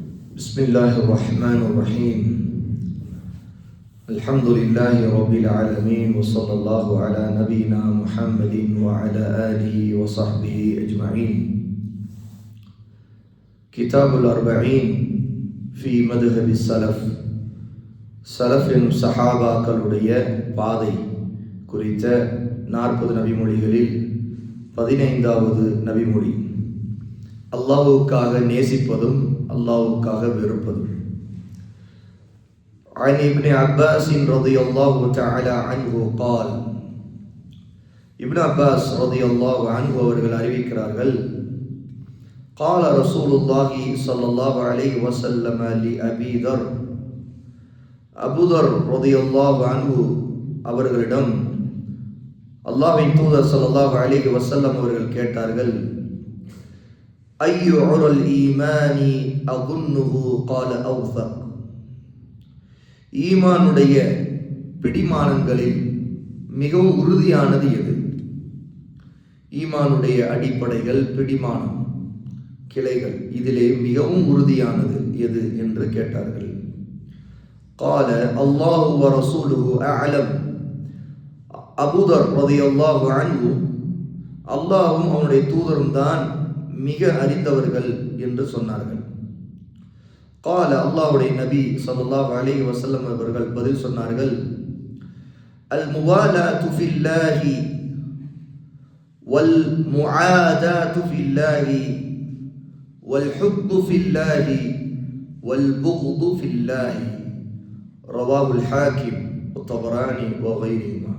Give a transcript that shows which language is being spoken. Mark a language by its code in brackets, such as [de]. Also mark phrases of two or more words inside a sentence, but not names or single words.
[ar] بسم الله الرحمن الرحيم الحمد لله رب العالمين وصلى الله على نبينا محمد وعلى آله وصحبه أجمعين كتاب الأربعين في مذهب السلف [ta] சலஃபின் சஹாபாக்களுடைய பாதை குறித்த 40 நபிமொழிகளில் 15வது நபிமொழி. அல்லாஹ்வுக்காக நேசிப்பதும் அல்லாஹ்வுக்காக வெறுப்பதும். [ar] عن ابن عباس رضي الله تعالى عنه قال ابن عباس رضي الله عنه [ta] அவர்கள் அறிவிக்கிறார்கள், [ar] قال رسول الله صلى الله عليه وسلم لأبي ذر, [ta] அபூதர் [ar] رضي الله عنه [ta] அவர்களிடம் அல்லாஹ்வின் தூதர் [ar] صلى الله عليه وسلم [ta] அவர்கள் கேட்டார்கள், [ar] أي عرى الإيمان أوثقه [ta] قال அவ்ஸக், ஈமானுடைய பிடிமானங்களில் மிகவும் உறுதியானது எது? ஈமானுடைய அடிப்படைகள், பிடிமானம், கிளைகள், இதிலே மிகவும் உறுதியானது எது என்று கேட்டார்கள். [ar] قال الله ورسوله أعلم, [ta] அபூதர் [ar] رضي الله عنه [ta] அல்லாஹ்வும் அவனுடைய தூதரும் தான் மிக அறிந்தவர்கள் என்று சொன்னார்கள். [ar] قال [ta] அல்லாஹ்வுடைய நபி [ar] صلى الله عليه وسلم [ta] அவர்கள் பதில் சொன்னார்கள், [ar] الموالاة في الله والمعاداة في الله والحب في الله والبغض في الله رواه الحاكم الطبراني وغيرهما.